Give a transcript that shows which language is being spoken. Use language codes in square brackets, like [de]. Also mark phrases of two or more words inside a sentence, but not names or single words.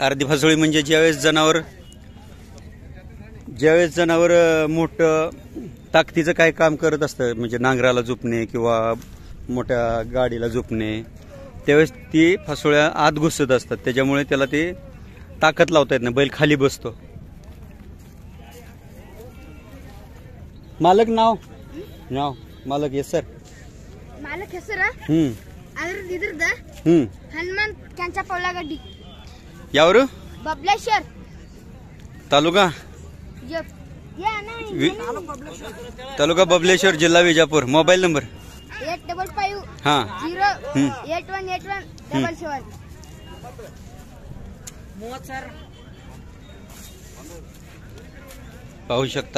[mr] अर्धी फासोळी म्हणजे ज्यावेळेस जनावर मोठं ताकदीचं काय काम करत असतं, म्हणजे नांगराला झोपणे किंवा मोठ्या गाडीला झोपणे, त्यावेळेस ती फासोळ्या आत घुसत असतात. त्याच्यामुळे त्याला ते ताकद लावता येत नाही. बैल खाली बसतो. मालक नाव मालक [en] yes sir. [kn] मालक ಹೆಸರ ಇದ್ರದ ಹನುಮಂತ್ ಕೆಂಚಪ್ಪ ಉಳ್ಳಾಗಡ್ಡಿ. ಯಾವರು? ಬಬ್ಲೇಶ್ವರ್ [mr] तालुका तालुका बबलेश्वर, जिल्हा विजापूर. [en] mobile number 855 [mr] हाँ 0818177. पाहू शकता.